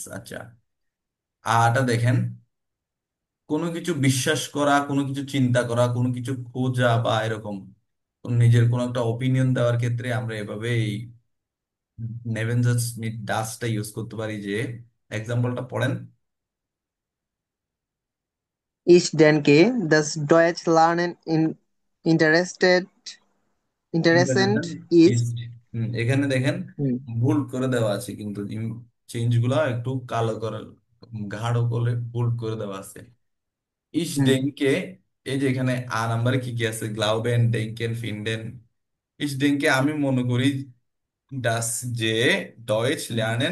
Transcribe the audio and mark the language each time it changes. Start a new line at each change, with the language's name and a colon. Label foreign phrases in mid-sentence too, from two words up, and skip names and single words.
Bangla: আচ্ছা, আটা দেখেন, কোনো কিছু বিশ্বাস করা, কোনো কিছু চিন্তা করা, কোনো কিছু খোঁজা বা এরকম নিজের কোনো একটা ওপিনিয়ন দেওয়ার ক্ষেত্রে আমরা এভাবে এই
German: Nebensatz mit dass
Bangla: ইউজ করতে পারি। যে এক্সাম্পলটা পড়েন।
German: Ich denke, dass Deutsch lernen
Bangla: ইন্টারেস্ট
German: interessant ist.
Bangla: ইস্ট, এখানে দেখেন হুম, ভুল করে দেওয়া আছে, কিন্তু চেঞ্জ গুলা একটু কালো করে, গাঢ় করে ভুল করে দেওয়া আছে। ইস হুম, ডেঙ্কে, এই যে এখানে আ নাম্বারে কি কি আছে,
German: glauben, denken, finden. ich denke
Bangla: আমি মনে করি ডাস যে
German: Deutsch lernen